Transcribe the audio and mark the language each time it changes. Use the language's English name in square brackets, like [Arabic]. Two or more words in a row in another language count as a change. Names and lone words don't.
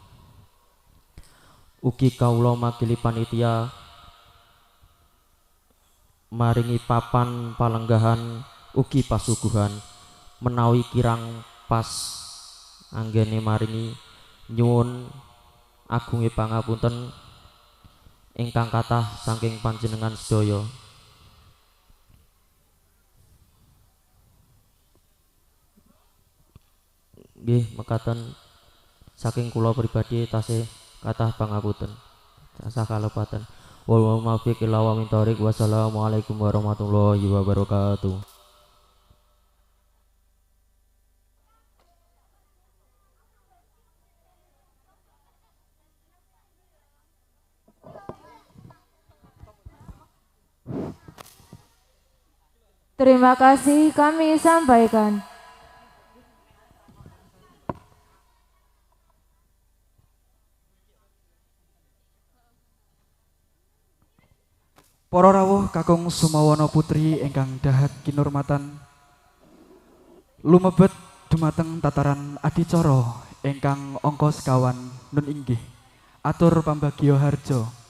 [Javanese] Ugi kawula makili panitia maringi papan palenggahan ugi pasuguhan menawi kirang pas anggene maringi nyuwun agunge pangapunten ingkang kathah saking panjenengan sedaya. Nggih mekaten saking kula pribadi tasih kathah pangapunten tasah kalepaten. [Arabic] والموفق إلى وا من طريق. والسلام عليكم ورحمة الله وبركاته. [Indonesian] Terima kasih kami sampaikan. [Javanese] Para rawuh kakung sumawana putri ingkang dahat kinurmatan, lumebet dumateng tataran adicara ingkang angka sekawan nun inggih atur pambagio harjo.